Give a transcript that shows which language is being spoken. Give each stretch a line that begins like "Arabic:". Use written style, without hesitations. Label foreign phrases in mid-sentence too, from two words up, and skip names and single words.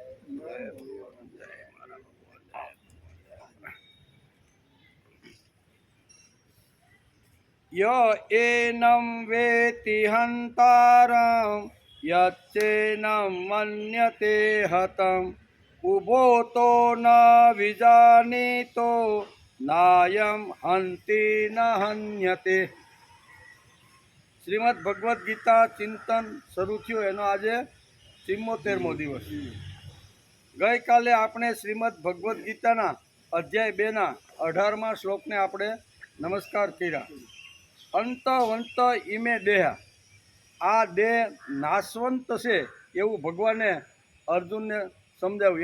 Sanskrit: य एनं वेति हन्तारं यच्चैनं मन्यते हतम् उभोतो न विजानीतो नायं हन्ति न हन्यते।
Gujarati: શ્રીમદ ભગવદ્ ગીતા ચિંતન શરૂ થયું એનો આજે 74મો દિવસ. ગઈકાલે આપણે શ્રીમદ ભગવદ્ ગીતાના અધ્યાય 2ના 18મા શ્લોકને આપણે નમસ્કાર કર્યા.
Sanskrit: અંતવંત ઇમે દેહ,
Gujarati: આ દેહ નાશવંત છે એવું ભગવાને અર્જુનને સમજાવ્યું.